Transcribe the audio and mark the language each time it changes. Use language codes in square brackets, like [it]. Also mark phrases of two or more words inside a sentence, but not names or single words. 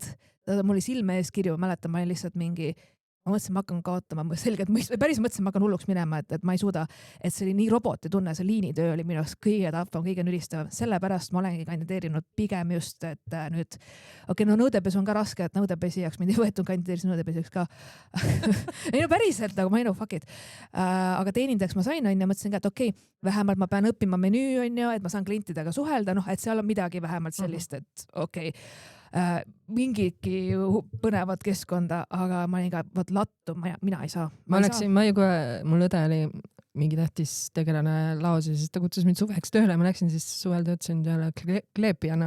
[et] Mul oli silme ees kirju, mäletan, ma olin lihtsalt mingi, ma mõtlesin, ma hakkan kaotama, ma selgelt päris mõtlesin, ma hakkan hulluks minema, et ma ei suuda, et see oli nii roboti tunne, see liinitöö oli minu jaoks kõige tapvam, kõige nüristav. Sellepärast ma olengi kandideerinud pigem just, et nüüd, no nõudepesu on ka raske, et nõudepesijaks mind ei võetud, kandideerisin nõudepesijaks ka. ei no päriselt, nagu ma ei [en] know, fuck it. [et] Aga teenindajaks ma sain, onju, mõtlesin ka, et okei, vähemalt ma pean õppima menüü, onju, et ma saan klientidega suhelda, noh, et seal on midagi vähemalt sellist, et okei. Mingidki põnevat keskkonda, aga ma olin ka lattu, mina ei saa. Ma ju kohe, mul õde oli mingi tähtis tegelane laos ja siis ta kutsus mind suveks tööle, ma läksin siis suvel töötasin tööle kleepijana.